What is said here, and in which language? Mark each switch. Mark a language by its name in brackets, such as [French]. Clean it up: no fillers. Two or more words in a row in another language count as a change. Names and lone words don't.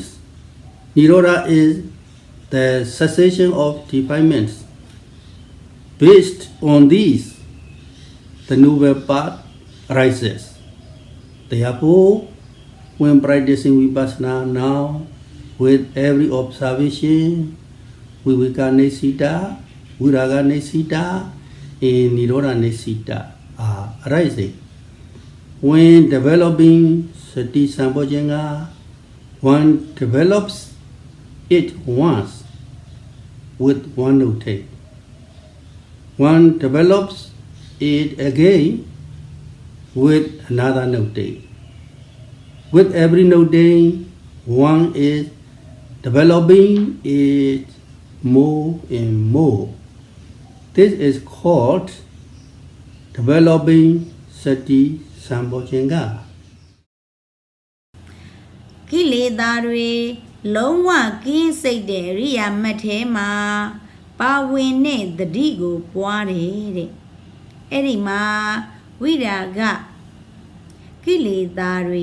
[English] Nirodha is the cessation of defilements. Based on these, the noble path arises. Therefore, when practicing vipassana now, with every observation, [Pali] viveka nesita, viraga nesita, [English] and [Pali] nirodha nesita [English] are arising. When developing [Pali] Sati Samādhi, [English] one develops it once with one note. One develops it again with another note. With every note, one is developing it more and more. This is called developing [Pali] Sati Samādhi. [Burmese] ကိလေသာတွေလုံးဝကင်းစိတ်တဲ့အရိယာမတ်ထဲမှာပါဝင်တဲ့သတိကိုပွားတယ်တဲ့အဲ့ဒီမှာဝိရာဂကိလေသာတွေ